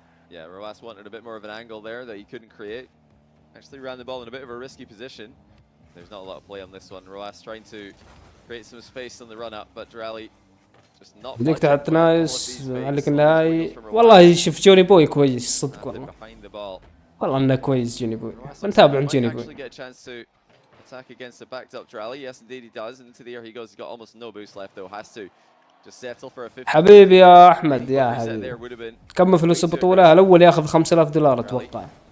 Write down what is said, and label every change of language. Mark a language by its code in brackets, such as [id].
[en] Yeah, Roas wanted a bit more of an angle there that he couldn't create. Actually ran the ball in a bit of a risky position. There's not a lot of play on this one. Roas trying to create some space on the run up, but Derali just not. [ar] بدك تحط نايس عليك النهائي. والله شوف جوني بوي كويس صدق والله انه كويس جوني بوي، بنتابع جوني بوي. [en] Attack against the backed up Derali. Yes, indeed he does. Into the air he goes. He's got almost no boost left though. Has to just settle for a 50. [ar] حبيبي يا احمد يا حبيبي. كم فلوس البطولة؟ الاول ياخذ $5000 اتوقع.